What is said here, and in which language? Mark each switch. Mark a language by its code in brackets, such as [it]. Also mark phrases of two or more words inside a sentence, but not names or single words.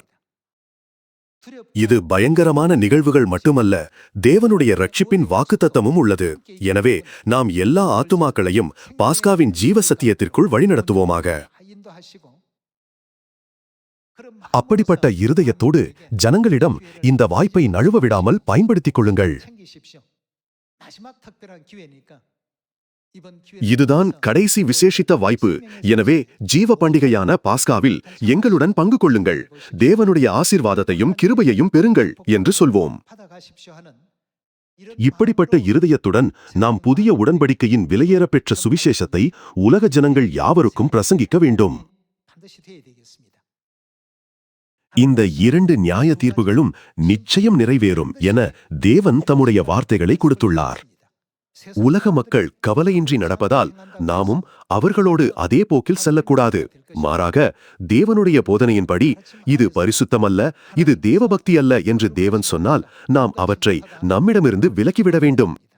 [ta] இது பயங்கரமான நிகழ்வுகள் மட்டுமல்ல, தேவனுடைய ரட்சிப்பின் வாக்குத்தத்தமும் உள்ளது. எனவே நாம் எல்லா ஆத்துமாக்களையும் பாஸ்காவின் ஜீவ சத்தியத்திற்குள் வழிநடத்துவோமாக. அப்படிப்பட்ட இருதயத்தோடு ஜனங்களிடம் இந்த வாய்ப்பை நழுவ விடாமல் பயன்படுத்திக் கொள்ளுங்கள். [ko] 챙기십시오. 마지막 특별한 기회니까 이번 [ta] இதுதான் கடைசி விசேஷித்த வாய்ப்பு. எனவே ஜீவ பண்டிகையான பாஸ்காவில் எங்களுடன் பங்கு கொள்ளுங்கள், தேவனுடைய ஆசீர்வாதத்தையும் கிருபையையும் பெறுங்கள் என்று சொல்வோம். [ko] 받아가십시오 하는 [ta] இப்படிப்பட்ட இருதயத்துடன் நாம் புதிய உடன்படிக்கையின் விலையேறப்பெற்ற சுவிசேஷத்தை உலக ஜனங்கள் யாவருக்கும் பிரசங்கிக்க வேண்டும். [ko] 반드시 돼야 되겠습니다. [ta] இந்த 2 நியாய தீர்ப்புகளும் நிச்சயம் நிறைவேறும் என தேவன் தம்முடைய வார்த்தைகளை கொடுத்துள்ளார். உலக மக்கள் கவலையின்றி நடப்பதால் நாமும் அவர்களோடு அதே போக்கில் செல்லக்கூடாது. மாறாக தேவனுடைய போதனையின்படி இது பரிசுத்தமல்ல, இது தேவபக்தி அல்ல என்று தேவன் சொன்னால் நாம் அவற்றை நம்மிடமிருந்து விலக்கிவிட வேண்டும்.